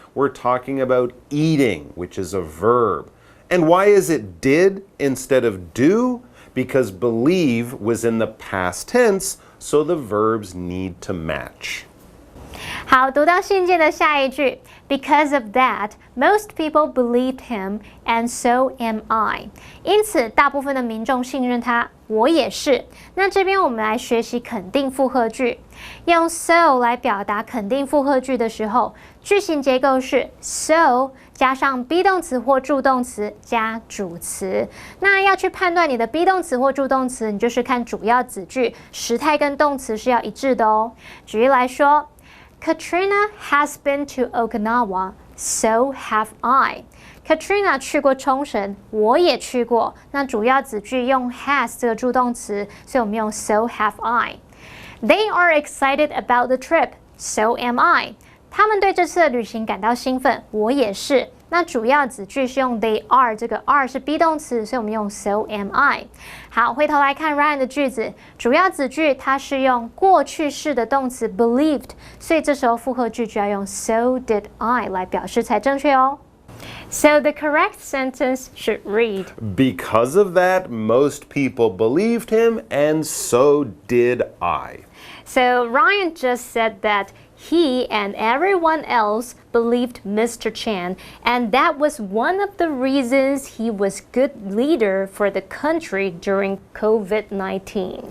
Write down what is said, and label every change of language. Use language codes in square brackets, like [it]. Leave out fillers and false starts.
[en] We're talking about eating, which is a verb. And why is it did instead of do? Because believe was in the past tense, so the verbs need to match. [zh] 好，读到信件的下一句 [en] Because of that, most people believed him, and so am I. [zh] 因此，大部分的民众信任他，我也是。那这边我们来学习肯定复合句。用 so 来表达肯定复合句的时候，句型结构是 so 加上 be 动词或助动词加主词。那要去判断你的 be 动词或助动词，你就是看主要子句时态跟动词是要一致的哦。举例来说。 [en] Katrina has been to Okinawa, so have I. [zh] Katrina 去过冲绳，我也去过。那主要子句用 has 这个助动词，所以我们用 [en] so have I. They are excited about the trip, so am I. [zh] 他们对这次的旅行感到兴奋，我也是。那主要子句是用 they are， 这个 are 是 be 动词，所以我们用 [en] so am I。 [zh] 好，回头来看 Ryan 的句子，主要子句它是用过去式的动词 believed， 所以这时候复合句就要用 [en] so did I [zh] 来表示才正确哦。 [en] So the correct sentence should read, Because of that, most people believed him, and so did I. So Ryan just said that he and everyone else believed Mr. Chen, and that was one of the reasons he was good leader for the country during COVID-19.